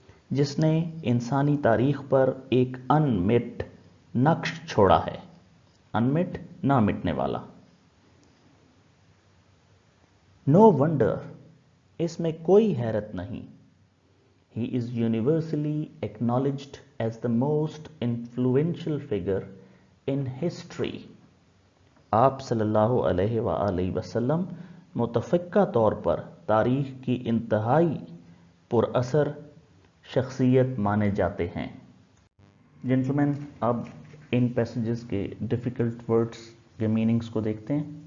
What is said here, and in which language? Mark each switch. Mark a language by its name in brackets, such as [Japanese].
[Urdu] جس نے انسانی تاریخ پر ایک انمٹ نقش چھوڑا ہے. انمٹ، نہ مٹنے والا. [English] No wonder، [Urdu] اس میں کوئی حیرت نہیں. [English] He is universally acknowledged as the most influential figure in history. [Urdu] آپ صلی اللہ علیہ وآلہ وسلم متفقہ طور پر تاریخ کی انتہائی پر اثر شخصیت مانے جاتے ہیں. جنٹلمین، اب ان پیسیجز کے ڈیفیکلٹ ورڈز کے میننگز کو دیکھتے ہیں.